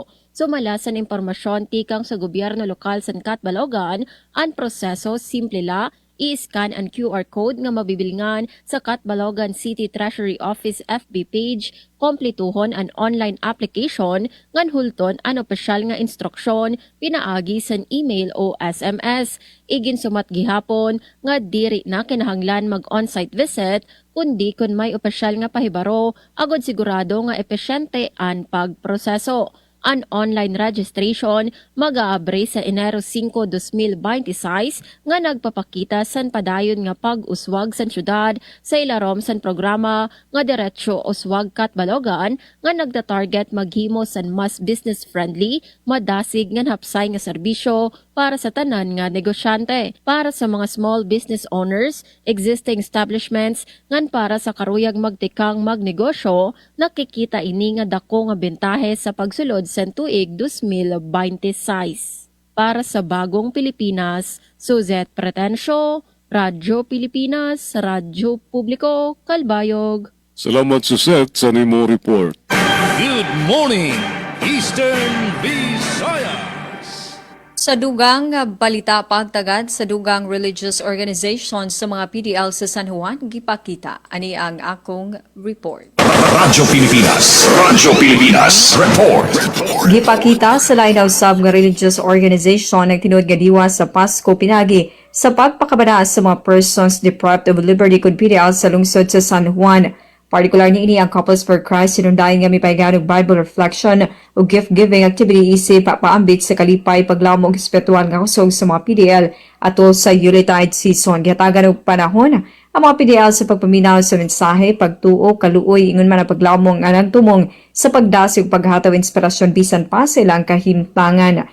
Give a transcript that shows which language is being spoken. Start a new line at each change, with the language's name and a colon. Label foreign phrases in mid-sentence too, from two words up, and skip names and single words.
Waray: Sumala sa impormasyon tikang sa gobyerno lokal sa Catbalogan, ang proseso simple la, i-scan ang QR code nga mabibilngan sa Catbalogan City Treasury Office FB page, kompletuhon ang
English: online application,
Waray: ngan hulton ang opisyal nga instruksyon, pinaagi sa email o SMS. Igin sumat gihapon nga diri na kinahanglan mag-on-site visit, kundi kun may opisyal nga pahibaro, agod sigurado nga epesyente ang pagproseso. Ang
English: online registration
Waray: mag-aabre sa Enero 5, 2026 nga nagpapakita san padayon nga pag-uswag san syudad sa ilarom san programa nga Diretso Uswag Catbalogan nga nagda-target maghimo san mas business-friendly, madasig nga hapsay nga serbisyo para sa tanan nga negosyante.
English: Para sa mga small business owners, existing establishments,
Waray: ngan para sa karuyag magtikang magnegosyo, nakikita ini nga dako nga bentahe sa pagsulod sa tuig 2026. Para sa Bagong Pilipinas, Suzette Pretencio, Radyo Pilipinas, Radyo Publiko, Kalbayog. Salamat Suzette sa nimo report.
English: Good morning, Eastern Visayas.
Cebuano: Sa dugang balita pagtagad sa dugang
English: religious organizations
Cebuano: sa mga PDL sa San Juan, gipakita. Ani ang akong report. Radyo Pilipinas Report. Gipakita sa lain usab nga
English: religious organization
Cebuano: nagtinud nga diwa sa Pasko pinagi sa pagpakabana sa mga
English: persons deprived of liberty
Cebuano: kung PDL sa lungsod sa San Juan. Partikular ni ini ang Couples for Christ sinundayan nga mipaygan og
English: Bible reflection
Cebuano: o
English: gift-giving activity
Cebuano: isip paambit sa kalipay paglaom og espiritual nga kusog sa mga PDL ato sa
English: Yuletide season.
Cebuano: Gihatagan og panahon ang mga PDL sa pagpaminaw sa mensahe, pagtuo, kaluoy, ingon man ang paglaom nga nagtumong sa pagdasi ug paghataw inspirasyon bisan pa sa ilang kahimtangan.